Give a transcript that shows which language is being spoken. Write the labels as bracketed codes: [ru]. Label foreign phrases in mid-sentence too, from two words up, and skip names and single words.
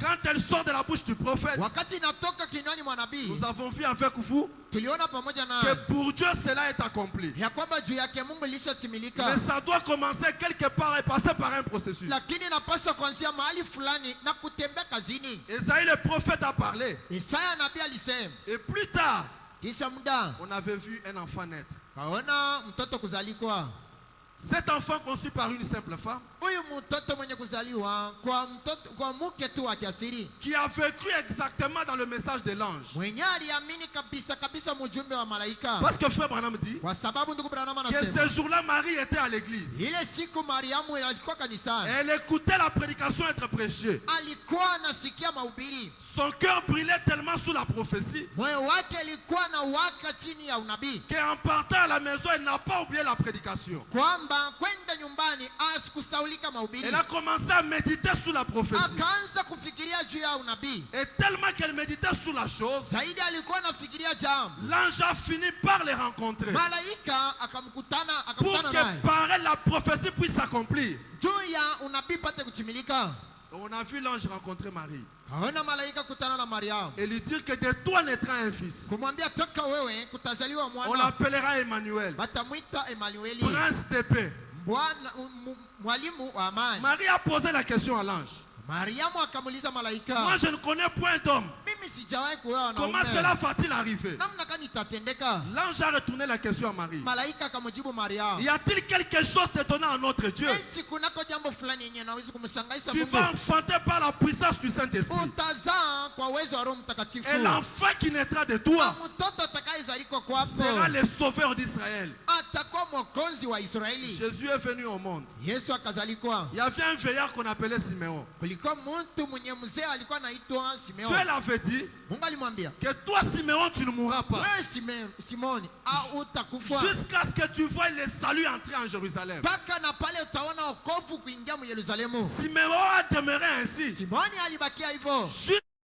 [fr] quand elle sort de la bouche du prophète, [sw] wakati inatoka kinywani mwa nabii, [fr] nous avons vu avec vous [sw] tuliona pamoja [fr] que [sw] na [fr] pour Dieu cela est accompli. [sw] ya kwamba juu yake Mungu ilishatimilika, [fr] Mais ça doit commencer quelque part et passer par un processus. [sw] lakini inapaswa kuanzia mahali fulani na kutembea kazini. [fr] Esaïe le prophète a parlé. [sw] Isaya nabii alisema, [fr] Et plus tard, [sw] kisha muda [fr] on avait vu un enfant naître. [sw] kaona mtoto kuzalikwa. [fr] Cet enfant conçu par une simple femme, [sw] Huyu mtoto mwenye kuzaliwa kwa mke tu wa kiasiri, [fr] qui avait cru exactement dans le message de l'ange. [sw] mwenye aliamini kabisa kabisa mjumbe wa malaika. [fr] Parce que frère Branham dit [sw] Kwa sababu ndugu Branham [fr] que [sw] anasema [fr] ce jour-là, Marie était à l'église. [sw] ile siku Mariamu alikuwa kanisani, [fr] Elle écoutait la prédication être prêchée. [sw] alikuwa anasikia mahubiri, [fr] Son cœur brillait tellement sous la prophétie [sw] moyo wake alikuwa na waka chini ya unabii, [fr] qu'en partant à la maison, elle n'a pas oublié la prédication. [sw] kwamba kwenda nyumbani asikusaulika mahubiri. [fr] Elle a commencé à méditer sur la prophétie. [sw] Akaanza kufikiria juu ya unabii [fr] Et tellement qu'elle méditait sur la chose, [sw] zaidi, alikuwa anafikiria jambo, [fr] l'ange a fini par les rencontrer. [sw] malaika [fr] Pour [sw] akamkutana naye [fr] que par elle la prophétie puisse s'accomplir. [sw] juu ya unabii pate kutimilika. [fr] On a vu l'ange rencontrer Marie [sw] Kaona malaika kutana na Mariamu [fr] et lui dire que de toi naîtra un fils. [sw] kumwambia, toka wewe kutazaliwa [fr] On [sw] mwana, [fr] l'appellera Emmanuel, [sw] batamwita Emanueli, [fr] prince de paix. [sw] Bwana mwalimu wa amani. [fr] Marie a posé la question à l'ange. [sw] Mariamu akamuuliza malaika, [fr] Moi je ne connais point d'homme. [sw] mimi sijawahi kuoa na [fr] Comment cela va-t-il arriver? [sw] namna gani itatendeka? [fr] L'ange a retourné la question à Marie. [sw] Malaika akamjibu Mariamu, [fr] Y a-t-il quelque chose d'étonnant à notre Dieu? [sw] esi kunako jambo fulani yenye naweza kumshangaisha [fr] Tu [sw] Mungu? [fr] vas enfanter par la puissance du Saint-Esprit. [sw] Utazaa kwa uwezo wa Roho Mtakatifu, [fr] Et l'enfant qui naîtra de [sw] na [fr] toi [sw] mtoto atakayezalikwa kwako [fr] sera le sauveur d'Israël. [sw] atakuwa mwokozi wa Israeli. [fr] Jésus est venu au monde. [sw] Yesu akazalikwa. [fr] Il y avait un vieillard qu'on appelait Siméon. [sw] Kulikuwa mtu mwenye mzee alikuwa anaitwa [fr] Dieu [sw] Simeoni. [fr] l'avait dit [sw] Mungu alimwambia, [fr] que toi Siméon tu ne mourras pas [sw] wewe Simoni utakufa [fr] jusqu'à ce que tu vois le salut entrer en Jérusalem. [sw] mpaka na pale utaona wokovu kuingia mu Yerusalemu. [fr] Siméon a demeuré ainsi [sw] Simoni alibakia hivyo [fr] jusqu'à